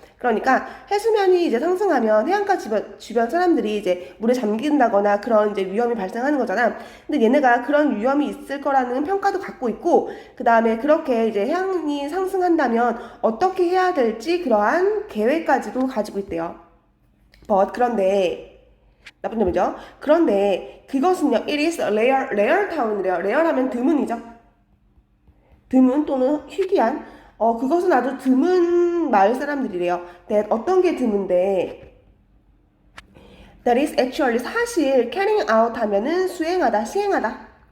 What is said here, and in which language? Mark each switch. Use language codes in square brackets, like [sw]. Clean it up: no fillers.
[ko] 그러니까 해수면이 이제 상승하면 해안가 주변 사람들이 이제 물에 잠긴다거나 그런 이제 위험이 발생하는 거잖아. 근데 얘네가 그런 위험이 있을 거라는 평가도 갖고 있고 그 다음에 그렇게 이제 해안이 상승한다면 어떻게 해야 될지 그러한 계획까지도 가지고 있대요. 그런데 나쁜 점이죠. 그런데 그것은요, [en] it is a rare town [ko] 이래요. rare 하면 드문이죠. 드문 또는 희귀한. 그것은 아주 드문 마을 사람들이래요. that 어떤 게 드문데, [en] that is actually [ko] 사실 [en] carrying out [ko] 하면은 수행하다, 시행하다.